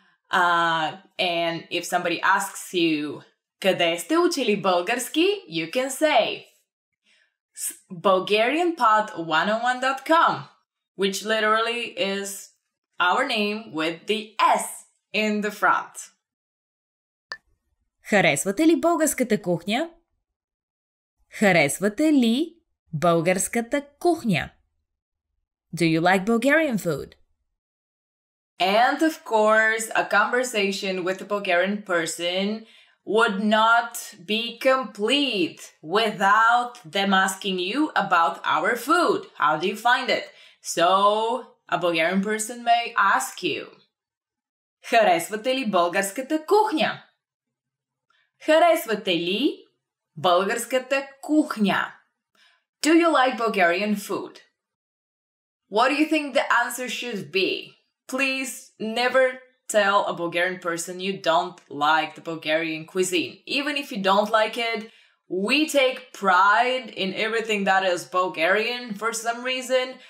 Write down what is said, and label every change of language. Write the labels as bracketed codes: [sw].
[en] And if somebody asks you, [bg] къде сте учили български? [en] You can say, BulgarianPod101.com, which literally is our name with the S in the front. [bg] Харесвате ли българската кухня? Харесвате ли българската кухня? [en] Do you like Bulgarian food? And of course, a conversation with a Bulgarian person would not be complete without them asking you about our food. How do you find it? So, a Bulgarian person may ask you, [bg] харесвате ли българската кухня? Харесвате ли българската кухня? [en] Do you like Bulgarian food? What do you think the answer should be? Please never tell a Bulgarian person you don't like the Bulgarian cuisine. Even if you don't like it, we take pride in everything that is Bulgarian for some reason.